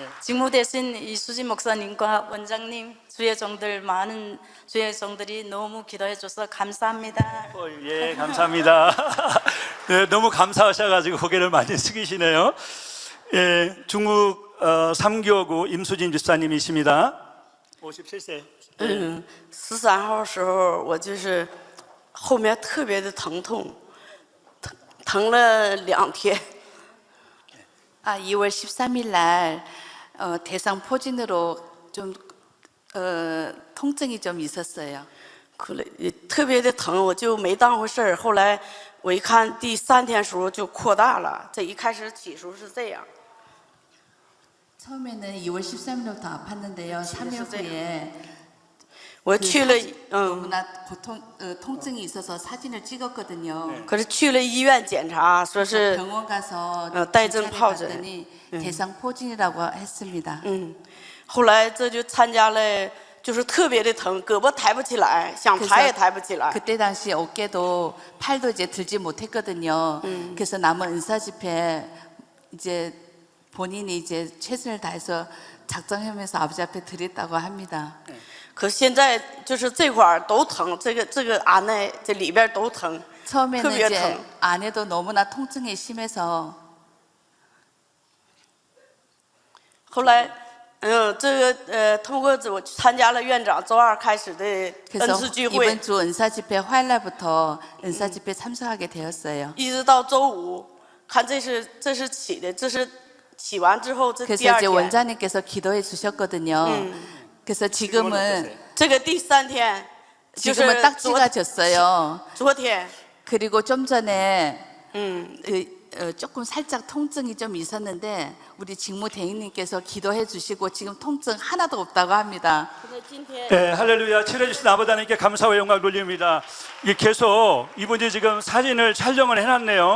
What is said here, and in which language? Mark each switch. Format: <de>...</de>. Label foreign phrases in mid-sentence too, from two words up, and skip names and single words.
<ko>직무 대신 이수진 목사님과 원장님, 주의 종들 많은 주의 종들이 너무 기도해줘서 감사합니다. 예, 감사합니다. 네, 너무 감사하셔가지고 고개를 많이 숙이시네요. 예, 중국 3교구 임수진 집사님이십니다. 57세.</ko> <zh>13号时候，我就是后面特别的疼痛，疼了2天。</zh> <ko>2월 13일 날 대상 포진으로 좀 통증이 좀 있었어요.</ko> <zh>可能也特别的疼，我就没当回事儿。后来我一看第3天时候就扩大了，这一开始起时候是这样。</zh> <ko>처음에는 2월 13일부터 아팠는데요. 3일 후에</ko> <zh>我去了，</zh> <ko>너무나 통증이 있어서 사진을 찍었거든요.</ko> <zh>可是去了医院检查，说是</zh> <ko>병원 가서</ko> <zh>带针检查疱疹。</zh> <ko>봤더니 대상 포진이라고 했습니다.</ko> <zh>后来这就参加了，就是特别的疼，胳膊抬不起来，想抬也抬不起来。</zh> <ko>그때 당시 어깨도 팔도 이제 들지 못했거든요. 그래서 남은 은사 집회 이제 본인이 이제 최선을 다해서 작정하면서 아버지 앞에 드렸다고 합니다.</ko> <zh>可现在就是这块儿都疼，这个安内这里边都疼，</zh> <ko>처음에는</ko> <zh>特别</zh> <ko>이제</ko> <zh>疼。</zh> <ko>안에도 너무나 통증이 심해서</ko> <zh>后来，这个通过我参加了院长周2开始的恩</zh> <ko>그래서</ko> <zh>赐聚会，</zh> <ko>이번 주 은사 집회 화요일날부터 은사 집회 참석하게 되었어요.</ko> <zh>一直到周5，看这是起的，这是起完之后这第</zh> <ko>그래서</ko> <zh>2</zh> <ko>이제</ko> <zh>天，</zh> <ko>원장님께서 기도해 주셨거든요. 그래서 지금은</ko> <zh>这个第3天，就是</zh> <ko>지금은 딱지가 졌어요.</ko> <zh>昨天，</zh> <ko>그리고 좀 전에 조금 살짝 통증이 좀 있었는데 우리 직무 대행님께서 기도해 주시고 지금 통증 하나도 없다고 합니다. 네, 할렐루야. 치료해주신 아버지 하나님께 감사와 영광 돌립니다. 이게 계속 이분이 지금 사진을 촬영을 해놨네요.</ko>